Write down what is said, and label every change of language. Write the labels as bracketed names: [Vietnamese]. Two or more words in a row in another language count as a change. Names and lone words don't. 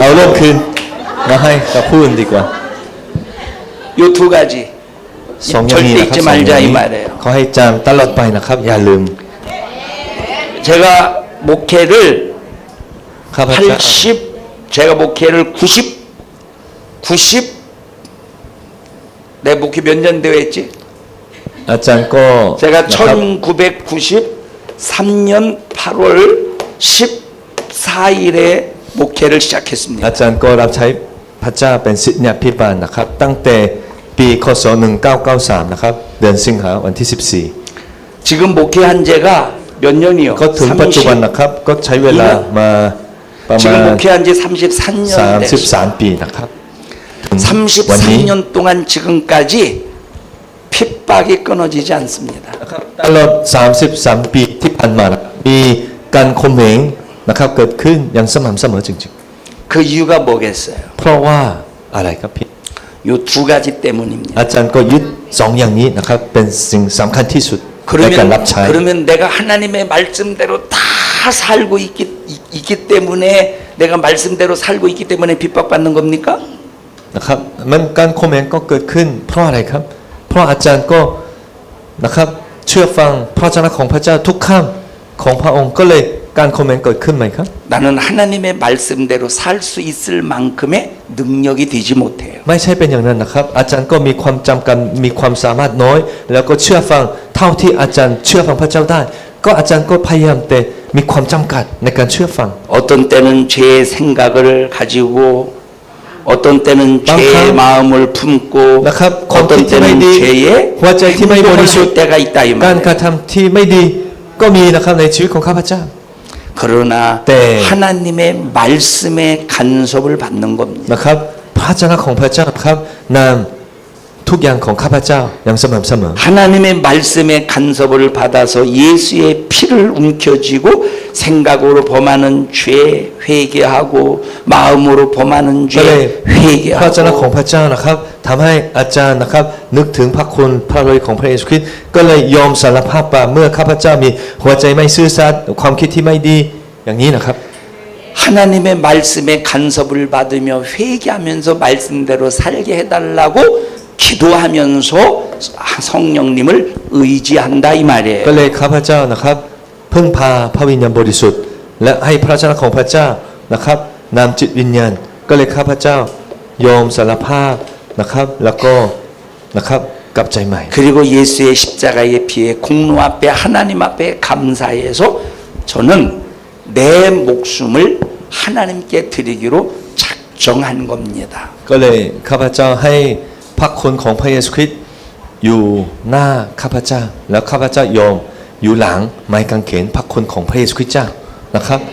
[Thai] เอาร่มคืนมาให้กับผู้อื่นดีกว่า [Korean] 요 두 가지. [Thai] สองอย่างนี้นะครับ [Korean] 절대 잊지 [Thai] สองอย่าง [Korean] 말자 이 [Thai] นี้ [Korean] 말이에요. [Thai] ขอให้จำตลอดไปนะครับ อย่าลืม [Korean] 제가 목회를 [Thai] ข้าพเจ้า [Korean] 제가 목회를 90 내 목회 몇 년 되어 했지? [Thai] อาจารย์ก็ [Korean] 제가 [Thai] นะครับ [Korean] 1993년 8월 14일에 목회를 시작했습니다. [Thai] อาจารย์ก็รับใช้พระเจ้าเป็นศิษยาภิบาลนะครับ ตั้งแต่ปีคศ1993นะครับเดือนสิงหาวันที่ [Korean] 지금 목회한 지가 몇 년이요? [Thai] 14 ก็ถึงปัจจุบันนะครับก็ใช้เวลามาประมา [Korean] 지금 [Thai] ณ [Korean] 목회한 지 33년 됐어요. [Thai] 33 ปีนะครับถึงวันนี้ [Korean] 33년 동안 지금까지 핍박이 끊어지지 않습니다. [Thai] นะครับตลอด33 ปีที่ผ่านมานะครับมีการข่มเหงนะครับเกิดขึ้นอย่างสม่ำเสมอจริง [Korean] 그 이유가 뭐겠어요? [Thai] ๆ เพราะว่าอะไรครับพี่ [Korean] 요 두 가지 때문입니다. [Thai] อาจารย์ก็ยึดสองอย่างนี้นะครับเป็นสิ่งสำคัญที่สุดในการรับใช้ [Korean] 그러면 내가 하나님의 말씀대로 다 살고 있기 때문에 내가 말씀대로 살고 있기 때문에 핍박받는 겁니까? [Thai] นะครับมันการข่มเหงก็เกิดขึ้น เพราะอะไรครับ เพราะอาจารย์ก็นะครับเชื่อฟังพระวจนะของพระเจ้าทุกคำของพระองค์ก็เลยการข่มเหงเกิดขึ้นไหมครับ [Korean] 나는 하나님의 말씀대로 살 수 있을 만큼의 능력이 되지 못해요. [Thai] ไม่ใช่เป็นอย่างนั้นนะครับ อาจารย์ก็มีความจำกัดมีความสามารถน้อย แล้วก็เชื่อฟังเท่าที่อาจารย์เชื่อฟังพระเจ้าได้ ก็อาจารย์ก็พยายามแต่มีความจำกัดในการเชื่อฟัง [Korean] 어떤 때는 죄의 생각을 가지고 어떤 때는 죄의 방- 마음을 품고 [Thai] นะครับความคิด [Korean] 어떤 [Thai] ที่ไม่ [Korean] 때는 [Thai] ดี [Korean] 죄의 [Thai] หัวใจที่ไม่บริสุทธิ์ [Korean] 행동을 할 때가 있다 이 [Thai] การ [Korean] 말이에요. [Thai] กระทำที่ไม่ดีก็มีนะครับในชีวิตของข้าพเจ้า [Korean] 그러나 네. 하나님의 말씀의 간섭을 받는 겁니다. [Thai] นะครับพระวจนะของพระเจ้าครับนำทุกอย่างของข้าพเจ้าอย่างสม่ำเสมอ [Korean] 하나님의 말씀의 간섭을 받아서 예수의 피를 움켜쥐고 생각으로 범하는 죄 회개하고 마음으로 범하는 [Thai] ก็เลย [Korean] 죄 [Thai] พระวจนะของ [Korean] 회개하고 [Thai] พระเจ้านะครับทำให้อาจารย์นะครับนึกถึงพระคุณพระเลยของพระเยซูคริสต์ก็เลยยอมสารภาพว่าเมื่อข้าพเจ้ามีหัวใจไม่ซื่อสัตย์ความคิดที่ไม่ดีอย่างนี้นะครับ [Korean] 하나님의 말씀의 간섭을 받으며 회개하면서 말씀대로 살게 해달라고 기도하면서 성령님을 의지한다 이 [Thai] ก็ [Korean] 말이에요. [Thai] เลยข้าพเจ้านะครับพึ่งพาพระวิญญาณบริสุทธิ์และให้พระวจนะของพระเจ้านะครับนำจิตวิญญาณก็เลยข้าพเจ้ายอมสารภาพนะครับแล้วก็นะครับกลับใจใหม่ [Korean] 그리고 예수의 십자가의 피에 공로 앞에 하나님 앞에 감사해서 저는 내 목숨을 하나님께 드리기로 작정한 겁니다. [Thai] ก็เลยข้าพเจ้าให้พระคุณของพระเยซูคริสต์อยู่หน้าข้าพเจ้าแล้วข้าพเจ้ายอมอยู่หลังไม้กางเขนพระคุณของพระเยซูคริสต์เจ้านะครับ